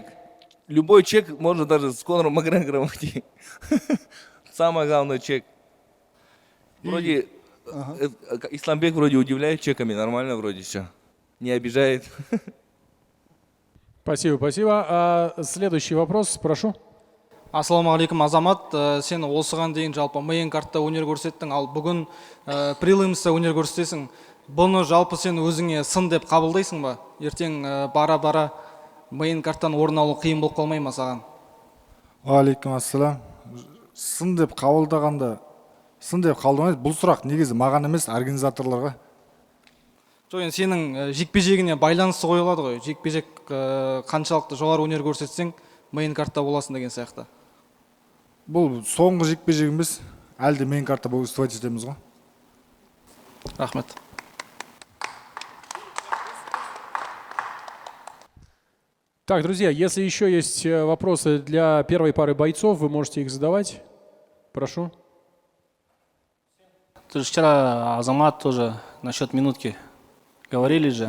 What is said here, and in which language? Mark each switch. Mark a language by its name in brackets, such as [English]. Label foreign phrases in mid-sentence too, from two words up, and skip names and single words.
[Russian] Любой чек можно даже с Конором Макгрегором идти. Самое главное, чек. Вроде, Исламбек вроде удивляет чеками, нормально вроде все. Не обижает. Спасибо, спасибо. Следующий вопрос, прошу. [Kazakh] Ассалаумағалейкум, Азамат. Сен осыған дейін жалпы [English] main card [Kazakh] өнер көрсеттің, ал бүгін прилимста өнер көрсетесің. Бұны жалпы сен өзіңе сын деп қабылдайсың ба? Ертең бара-бара [English] main card [Kazakh] орын алу қиын болып қалмай ма саған? [Arabic] وعليكم السلام. [Kazakh] Сын деп қабылдағанда, сын деп қабылдамайды. Бұл сұрақ негізі маған емес, организаторларға. Жоқ, енді сенің жекпе-жегіне байланысты қойылады ғой. Жекпе-жек қаншалықты жоғары өнер көрсетсең, [English] main card [Kazakh] боласың деген сияқты. Бұл соңғы жекпе-жегіміз, әлде [English] main card [Kazakh] выступать етеміз ғой. Рахмет. [Russian] Так, друзья, если еще есть вопросы для первой пары бойцов, вы можете их задавать. Прошу. Ты же вчера, Азамат, тоже насчет минутки говорили же.